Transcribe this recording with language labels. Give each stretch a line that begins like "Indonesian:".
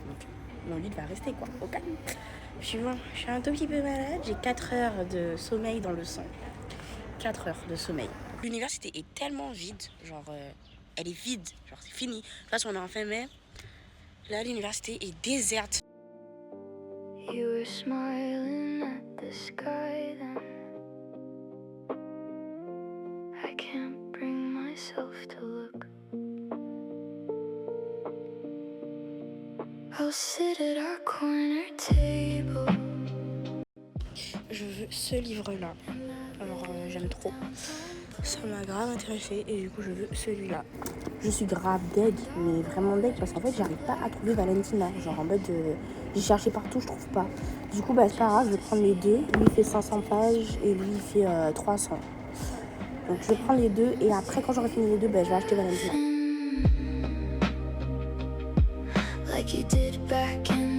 French: Donc, mon 8 va rester, quoi, au calme. Puis bon, je suis un tout petit peu malade, j'ai 4 heures de sommeil dans le sang. 4 heures de sommeil. L'université est tellement vide, genre, elle est vide, genre, c'est fini. De toute façon, on est en fin mai, là, l'université est déserte.
English: You were smiling at the sky then. I can't bring myself to look. I'll sit at our corner table.
French: Je veux ce livre-là. Alors j'aime trop. Ça m'a grave intéressée et du coup je veux celui-là. Je suis grave deg, mais vraiment deg parce qu'en fait j'arrive pas à trouver Valentina. Genre en mode j'ai cherché partout, je trouve pas. Du coup bah c'est pas grave, je vais prendre les deux. Lui il fait 500 pages et lui il fait 300. Donc je vais prendre les deux et après quand j'aurai fini les deux, bah, je vais acheter Valentina.
English: Like you did back